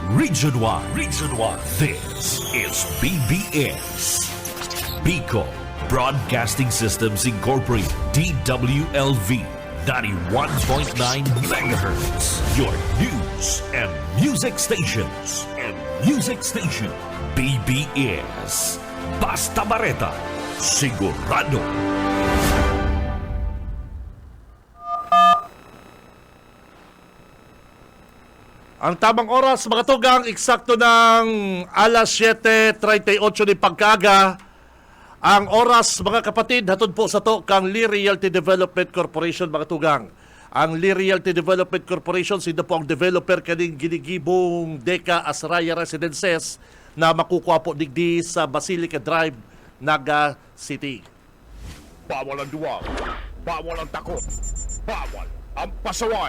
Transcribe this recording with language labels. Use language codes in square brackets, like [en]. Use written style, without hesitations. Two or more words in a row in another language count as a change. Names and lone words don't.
[en] Region 1. Region 1. This is BBS. Bicol Broadcasting Systems Incorporated. DWLV. 91.9 megahertz. Your news and music stations. BBS. Basta Bareta. [bik] Sigurado. Ang tamang oras, mga tugang, eksakto ng alas 7:38 ni pagkaga. Ang oras, mga kapatid, hatod po sa to kang Lee Realty Development Corporation, mga tugang. Ang Lee Realty Development Corporation, sino po ang developer kaning ginigibong Deka Asraya Residences na makukuha po digdi sa Basilica Drive, Naga City. [tl] Bawal ang duwag, bawal ang takot, bawal ang pasaway.